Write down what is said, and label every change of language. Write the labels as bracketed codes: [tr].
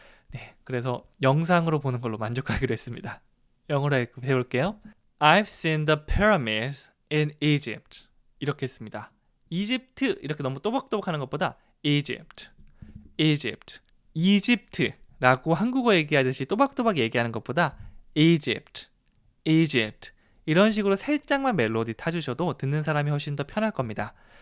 [ko] 네, 그래서 영상으로 보는 걸로 만족하기로 했습니다. 영어로 해볼게요. [en] I've seen the pyramids in Egypt. [ko] 이렇게 했습니다. 이집트 이렇게 너무 또박또박 하는 것보다 Egypt, Egypt, 이집트라고 한국어 얘기하듯이 또박또박 얘기하는 것보다 Egypt, Egypt 이런 식으로 살짝만 멜로디 타주셔도 듣는 사람이 훨씬 더 편할 겁니다.